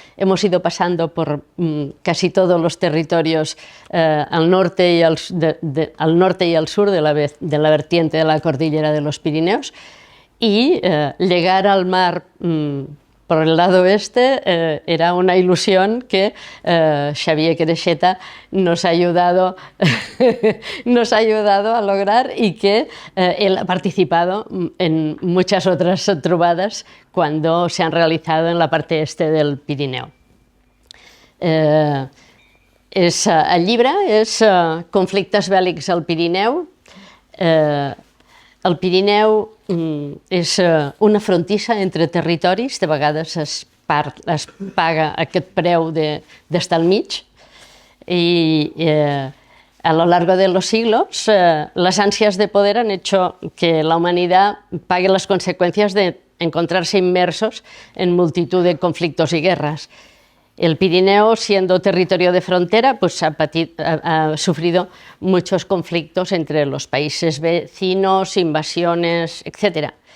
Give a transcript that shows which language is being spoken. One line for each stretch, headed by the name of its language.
Spanish: Hemos ido pasando por casi todos los territorios al norte y al sur de la vertiente de la cordillera de los Pirineos, y llegar al mar por el lado oeste era una ilusión que Xavier Quereixeta nos ha ayudado a lograr, y que él ha participado en muchas otras trobadas cuando se han realizado en la parte este del Pirineu.
Catalan: El llibre és Conflictes bèl·lics al Pirineu. El Pirineu és una frontissa entre territoris, de vegades es paga aquest preu d'estar al mig, i
Spanish: A lo largo de los siglos, las ansias de poder han hecho que la humanidad pague las consecuencias de encontrarse inmersos en multitud de conflictos y guerras. El Pirineo, siendo territorio de frontera, pues ha sufrido muchos conflictos entre los países vecinos, invasiones, etc.